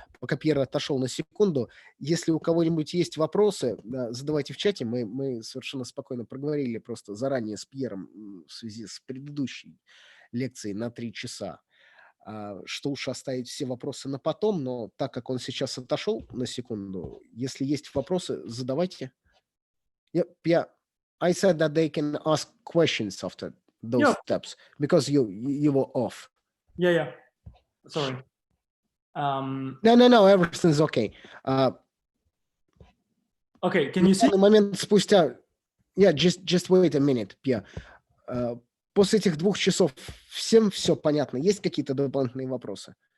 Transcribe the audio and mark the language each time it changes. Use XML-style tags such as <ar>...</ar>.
<ru>Пока Пьер отошел на секунду, если у кого-нибудь есть вопросы, задавайте в чате. Мы совершенно спокойно проговорили просто заранее с Пьером в связи с предыдущей лекцией на 3 часа. Что уж оставить все вопросы на потом, но так как он сейчас отошел на секунду, если есть вопросы, задавайте.</ru> <en>Yeah, I said that they can ask questions after those steps because you were off. Yeah. Sorry. No, everything's okay. Okay, can you see?</en> <ru>На момент спустя,</ru> <en>just wait a minute, Pia.</en> <ru>После этих 2 часов всем все понятно? Есть какие-то дополнительные вопросы?</ru>